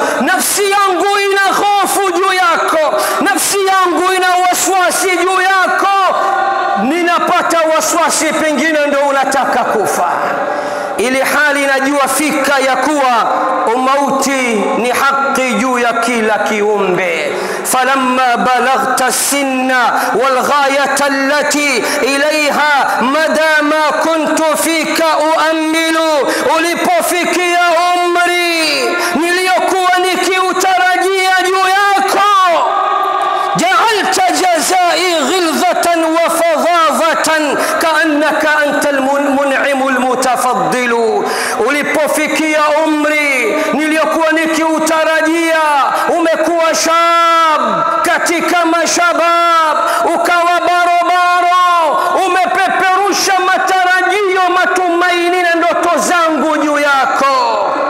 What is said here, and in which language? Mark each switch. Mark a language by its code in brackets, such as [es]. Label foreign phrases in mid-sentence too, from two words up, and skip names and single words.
[sw] Nafsi yangu ina hofu juu yako, nafsi yangu ina waswasi juu yako, ninapata waswasi pengine ndio unataka kufa, ili hali najua fika ya kuwa umauti ni haki juu ya kila kiumbe. [ar] فلما بلغت السن والغاية التي إليها مدى ما كنت فيك أؤمل. [sw] ulipofikia umri niliyokuwa nikiutarajia juu yako, [ar] جعلت جزائي غلظة وفظاظة كأنك أنت المنعم المتفضل. [sw] ulipofikia umri niliyokuwa nikiutarajia, umekuwa shab katika mashabab, ukawa barobaro, umepeperusha matarajio, matumaini na ndoto zangu juu yako,